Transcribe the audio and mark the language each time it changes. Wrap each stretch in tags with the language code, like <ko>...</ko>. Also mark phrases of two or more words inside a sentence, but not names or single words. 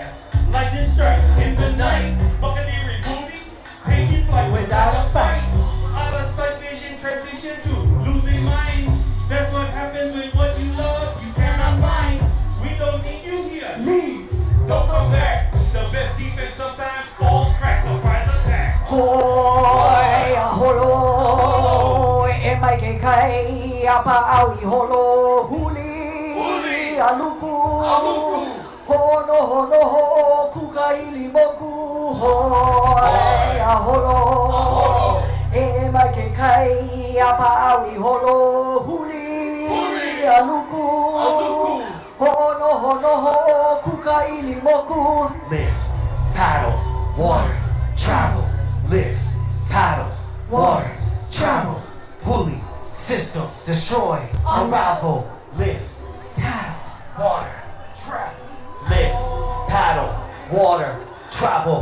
<en>Lightning strike in the night. Buccaneering booty, taking flight Without a fight. Out of sight vision, transition to losing minds. That's what happens when what you love you cannot find. We don't need you here. Leave. Don't come back. The best defense sometimes falls crack. Surprise attack.</en> <haw>Hoi a holo e mai ke kai a pa'au I holo huli a luku hono ho kuka ili moku hoi a holo e mai ke kai apa'awi holo huli aluku ho'ono ho'o kukaili moku.</haw> <en>Live, paddle, water, travel. Live, paddle, water, travel. Huli, systems, destroy, unravel. Live, paddle, water, travel. Live, paddle, water, travel.</en>